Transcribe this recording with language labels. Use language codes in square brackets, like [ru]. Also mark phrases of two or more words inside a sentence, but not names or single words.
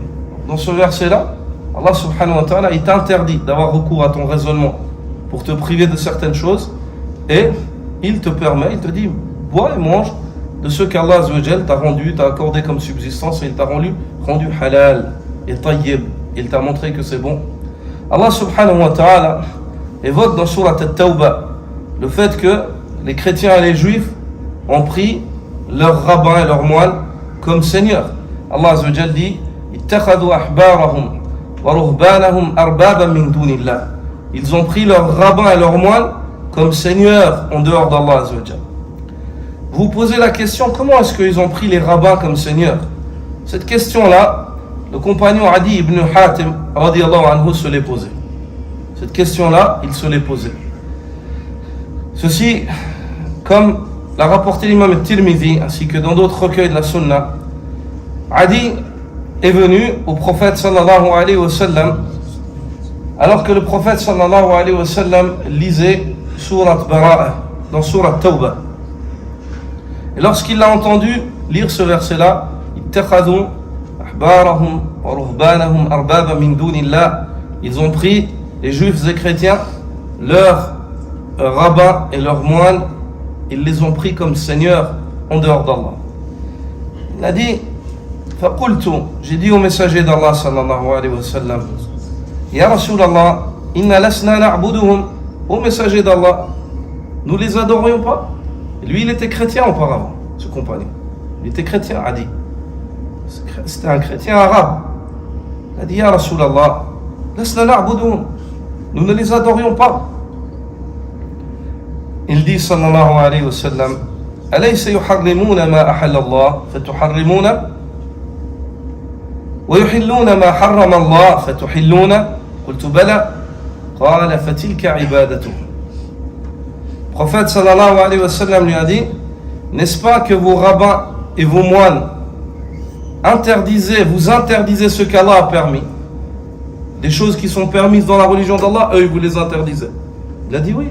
[fr] Dans ce verset-là, [ar] الله سبحانه وتعالى, [fr] il t'interdit d'avoir recours à ton raisonnement pour te priver de certaines choses et il te permet, il te dit bois et mange de ce qu' [ar] الله عز وجل [fr] t'a rendu, t'a accordé comme subsistance et il t'a rendu halal et tayyib, il t'a montré que c'est bon. [ar] الله سبحانه وتعالى [fr] évoque dans Surat At-Tawbah le fait que les chrétiens et les juifs ont pris leurs rabbins et leurs moines comme seigneurs. [ar] الله عز وجل dit اتخذوا أحبارهم ورهبانهم أربابا من دون الله. [fr] Ils ont pris leurs rabbins et leurs moines comme seigneurs en dehors d' [ar] الله عز وجل. [fr] Vous posez la question, comment est-ce qu'ils ont pris les rabbins comme seigneurs? Cette question-là, le compagnon Adi ibn Hatim [ar] رضي الله عنه [fr] se l'est posée. Cette question-là, il se l'est posée. Ceci, comme l'a rapporté l'imam al-Tirmidhi, ainsi que dans d'autres recueils de la Sunna, Adi est venu au prophète [ar] صلى الله عليه وسلم, [fr] alors que le prophète [ar] صلى الله عليه وسلم [fr] lisait Surat Bara'a, dans Surat Tawbah. Et lorsqu'il l'a entendu lire ce verset-là, [ar] اتخذوا أحبارهم ورهبانهم أربابا من دون الله, [fr] ils ont pris, les juifs et chrétiens, leurs rabbins et leurs moines, ils les ont pris comme seigneurs en dehors d'Allah. Il a dit faqultu, j'ai dit au messager d'Allah [ar] صلى الله عليه وسلم, يا رسول الله إنا لسنا نعبدهم, [fr] au messager d'Allah, nous les adorions pas? Lui il était chrétien auparavant, ce compagnon, il était chrétien, Adi, c'était un chrétien arabe. Il a dit [ar] يا رسول الله لسنا نعبدهم, [fr] nous ne les adorions pas. Il dit [ar] صلى الله عليه وسلم أليس يحرمون ما أحل الله فتحرمون ويحلون ما حرم الله فتحلون قلت بلى قال فتلك عبادته. [fr] Le prophète [ar] صلى الله عليه وسلم [fr] lui a dit, n'est-ce pas que vos rabbins et vos moines vous interdisez ce qu'Allah a permis, des choses qui sont permises dans la religion d'Allah, eux vous les interdisez. Il a dit oui.